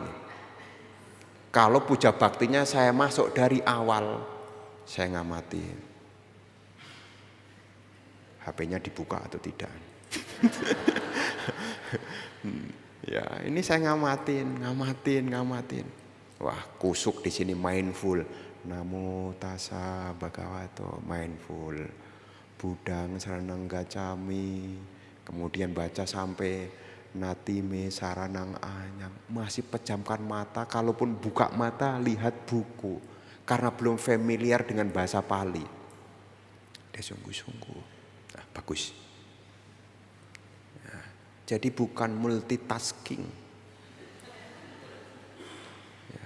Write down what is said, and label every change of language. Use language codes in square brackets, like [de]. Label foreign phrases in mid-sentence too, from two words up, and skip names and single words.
[id] Kalau puja baktinya saya masuk dari awal, saya ngamatin. HP-nya dibuka atau tidak. Ya, ini saya ngamatin. Wah, kusuk di sini mindful. [pi] Namo tassa bhagavato, mindful. Budang saranang gacami. [id] Kemudian baca sampai [pi] Natime saranang anyang, [id] masih pejamkan mata, kalaupun buka mata lihat buku karena belum familiar dengan bahasa Pali. Dia sungguh-sungguh. Nah, bagus. Nah, jadi bukan multitasking. Ya.